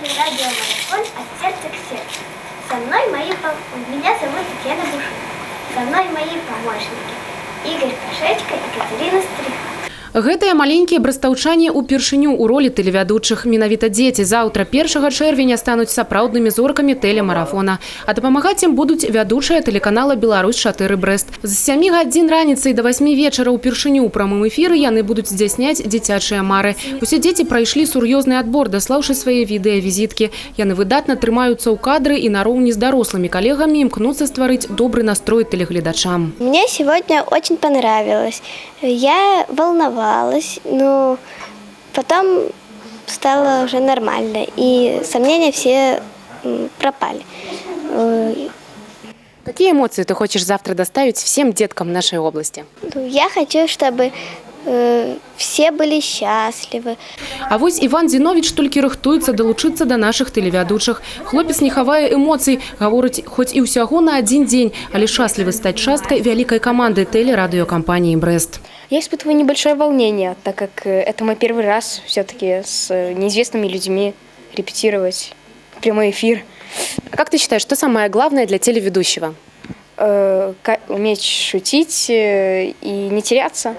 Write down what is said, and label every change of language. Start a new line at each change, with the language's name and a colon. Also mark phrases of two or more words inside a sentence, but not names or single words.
Russian: радиомарафон «От сердца к сердцу». Со мной меня зовут Татьяна Бушина. Со мной мои помощники Игорь Кашечка и Катерина Стриха.
Belarusian: Гэтыя маленькія брастаўчане ўпершыню ў ролі тэлевядучых. Менавіта дзеці заўтра 1 чэрвеня стануць сапраўднымі зоркамі тэлемарафона. А дапамагаць ім будуць вядучыя тэлеканала «Беларусь-4 Брэст». З 7 гадзін раніцы да 8 вечара ўпершыню ў прамым эфіры яны будуць здзяйсняць дзіцячыя мары. Усе дзеці прайшлі сур'ёзны адбор, даслаўшы свае відэавізіткі. Яны выдатна трымаюцца ў кадры і нароўні з дарослымі калегамі імкнуцца стварыць добры настрой тэлегледачам.
Russian: Мне сегодня очень понравилось. Я волновалась, но потом стало уже нормально, и сомнения все пропали. Какие эмоции ты хочешь завтра доставить всем деткам нашей области? Я хочу, чтобы все были счастливы.
Belarusian: А вось Іван Зіновіч толькі рыхтуецца далучыцца да нашых тэлевядучых. Хлопец не хавае эмоцый, гаворыць, хоць і ўсяго на один дзень, але шчаслівы стаць часткай вялікай каманды телерадиокомпании «Брест».
Russian: Я испытываю небольшое волнение, так как это мой первый раз все-таки с неизвестными людьми репетировать прямой эфир. Как ты считаешь, что самое главное для телеведущего? Уметь шутить и не теряться.